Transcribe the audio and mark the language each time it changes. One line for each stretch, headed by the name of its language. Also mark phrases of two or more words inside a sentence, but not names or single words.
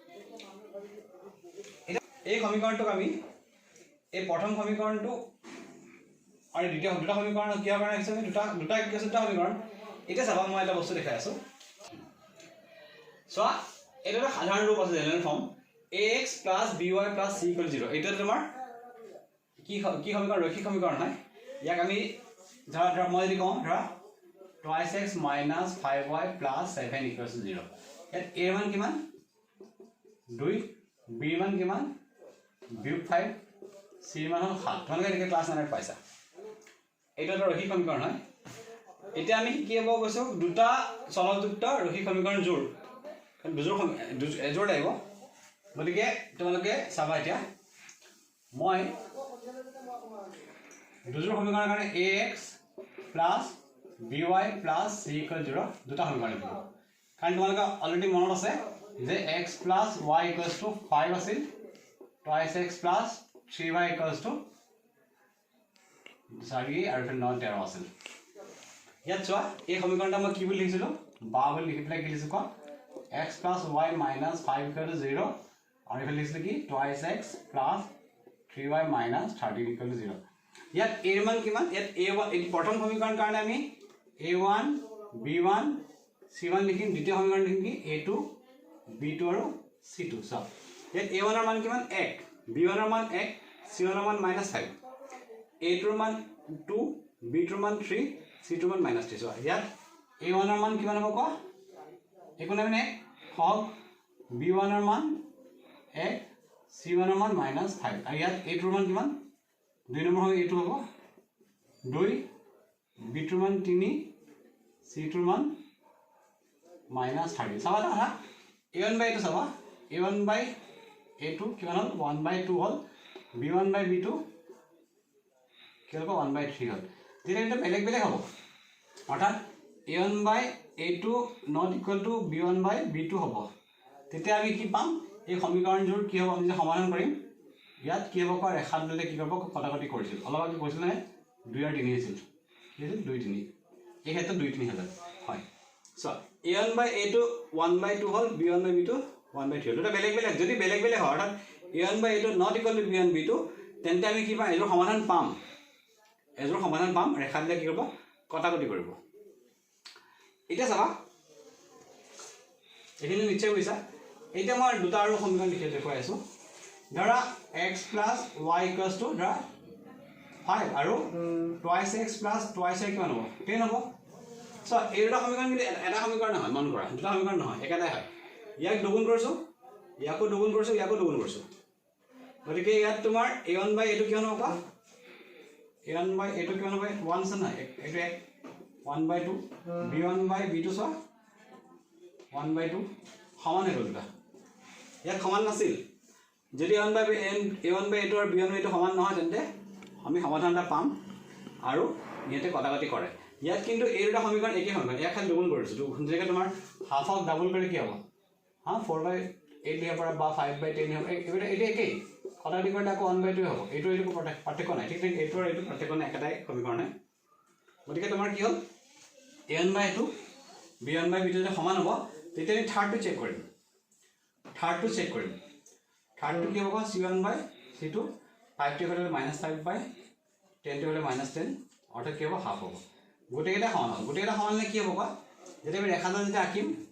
Assamese: এই সমীকৰণটোক আমি এই প্ৰথম সমীকৰণটো আৰু দ্বিতীয় দুটা সমীকৰণ কিহৰ কাৰণে আহিছে দুটা সমীকৰণ এতিয়া চাবা মই এটা বস্তু দেখাই আছোঁ চোৱা এইটো এটা সাধাৰণ ৰূপ আছে
English: general form
Assamese: ax + by + c = 0 এইটো তোমাৰ কি সমীকৰণ ৰৈখিক সমীকৰণ হয় ইয়াক আমি ধৰা মই যদি কওঁ ধৰা
English: twice x minus 5y plus 7 equals to 0
Assamese: ইয়াত a মান কিমান 2 b মান কিমান বিয়োগ 5 c মান হ'ল 7 তোমালোকে এনেকৈ ক্লাছ 9 পাইছা এইটো এটা ৰৈখিক সমীকৰণ হয় এতিয়া আমি কি হ'ব কৈছো দুটা চলকযুক্ত ৰৈখিক সমীকৰণ জোৰ এজোৰ লাগিব গতিকে তোমালোকে চাবা এতিয়া মই দুজোৰ সমীকৰণৰ কাৰণে
English: ax plus by plus c equals 0
Assamese: দুটা সমীকৰণ লিখিব কাৰণ তোমালোকে অলৰেডি মনত আছে যে
English: x plus y equals to 5
Assamese: আছিল
English: twice x plus 3y equals to
Assamese: 4 আৰু 9 আছিল ইয়াত চোৱা এই সমীকৰণটা মই কি বুলি লিখিছিলো বা বুলি লিখি পেলাই কি লিখিছো ক
English: x plus y minus 5 equal to 0
Assamese: আৰু এফালে লিখিছিলো কি
English: twice x plus 3y minus 13 equal to 0
Assamese: ইয়াত a মান কিমান ইয়াত a1 এই প্ৰথম সমীকৰণ কাৰণে আমি a1 b1 c1 লিখিম দ্বিতীয় সমীকৰণ লিখিম কি a2 b2 আৰু c2 সব ইয়াত a1 ৰ মান কিমান 1 b1 ৰ মান 1 c1 ৰ মান -5 a2 ৰ মান 2 b2 ৰ মান 3 c2 ৰ মান -3 সব ইয়াত a1 ৰ মান কিমান হ'ব ক একো নাই মানে হক b1 ৰ মান 1 c1 ৰ মান -5 আৰু ইয়াত a2 ৰ মান কিমান 2 নম্বৰ হয় a2 হ'ব 2 b2 ৰ মান 3 c2 ৰ মান -30 চাবা না
English: a1 by a2
Assamese: চাবা
English: a1 by a2
Assamese: কিমান হ'ল 1
English: by 2
Assamese: হ'ল
English: b1 by b2
Assamese: কি হ'ব
English: 1 by 3
Assamese: হ'ল তেতিয়া এটা বেলেগ বেলেগ হ'ব অৰ্থাৎ
English: a1 by a2 not equal to b1 by
Assamese: b2 হ'ব তেতিয়া আমি কি পাম এই সমীকৰণজোৰ কি হ'ব আমি যে সমাধান কৰিম ইয়াত কি হ'ব ক ৰেখা দিলে কি কৰিব কটাকটি কৰিছিল অলপ আগতে কৈছিল নহয় 2 আৰু 3 আছিল কি আছিল 2 3 এই ক্ষেত্ৰত 2 3 হ'ল হয় সো
English: a1 by a2 1 by 2
Assamese: হ'ল
English: b1 by b2 1 by 3
Assamese: হ'ল এটা বেলেগ বেলেগ যদি বেলেগ বেলেগ হয় অৰ্থাৎ
English: a1 by a2 not equal to b1 b2
Assamese: তেন্তে আমি কি পাম এজোৰ সমাধান পাম ৰেখা দিলে কি কৰিব কটাকটি কৰিব এটা চাবা এখিনি নিশ্চয় বুজিছা এইটা মই দুটা আৰু সমীকৰণ লিখি দেখুৱাই আছো ধৰা
English: x plus y equals to
Assamese: ধৰা 5 আৰু
English: twice x plus twice y
Assamese: কিমান হ'ব 10 হ'ব সো এই দুটা সমীকৰণ কিন্তু এটা সমীকৰণ নহয় মন কৰা দুটা সমীকৰণ নহয় একেটাই হয় ইয়াক দুগুণ কৰিছো ইয়াকো দুগুণ কৰিছো গতিকে ইয়াত তোমাৰ
English: a1 by a2
Assamese: কিমান হ'ব
English: a1 by a2
Assamese: কিমান হ'ব 1 আছে না এইটো
English: 1 by 2 b1 by b2
Assamese: সো
English: 1 by 2
Assamese: সমান হৈ গ'ল দুটা ইয়াত সমান নাছিল যদি
English: a1 by a2
Assamese: আৰু
English: b1 by a2
Assamese: সমান নহয় তেন্তে আমি সমাধানটা পাম আৰু ইয়াতে কটাকটি কৰে ইয়াত কিন্তু এই দুটা সমীকৰণ একে সমীকৰণ ইয়াক খালি দুগুণ কৰিছো যেনেকৈ তোমাৰ
English: half of double
Assamese: কৰি কি হ'ব
English: 4 by 8
Assamese: লিখিব পৰা বা
English: 5 by 10
Assamese: হ'ব এইটো একেই কটাকটি কৰিলে আকৌ
English: 1 by 2
Assamese: হ'ব এইটো পাৰ্থক্য নাই ঠিক এইটো আৰু এইটো পাৰ্থক্য নাই একেটাই সমীকৰণ হয় গতিকে তোমাৰ কি হ'ল
English: a1 by a2 b1 by b2
Assamese: যদি সমান হ'ব তেতিয়া আমি থাৰ্ডটো চেক কৰিম থাৰ্ডটো কি হ'ব
English: c1 by c2
Assamese: 5 টো হ'লে
English: -5 by 10
Assamese: টো হ'লে -10 অৰ্থাৎ কি হ'ব হাফ হ'ব গোটেইটা সমান হ'ব গোটেইটা সমানলে কি হ'ব যদি আমি ৰেখাডাল যদি আঁকিম